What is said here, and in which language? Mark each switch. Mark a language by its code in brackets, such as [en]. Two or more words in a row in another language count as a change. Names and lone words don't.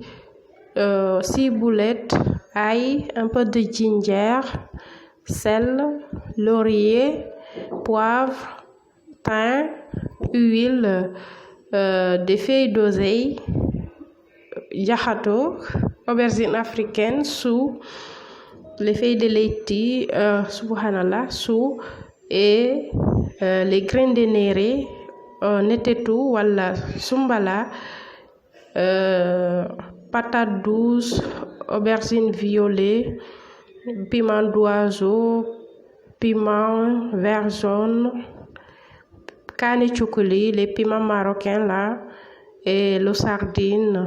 [fr] ciboulette, ail, un peu de ginger, sel, laurier, poivre, thym, huile, des feuilles d'oseille, jahato, aubergine africaine, chou, les feuilles de laitue, subhanallah, chou, et les graines de néré, [wo] netetu wala sumbala, [fr] patate douce, aubergine violet, piment d'oiseau, piment vert jaune, kaani choukoli, les piments marocains là, et le sardine.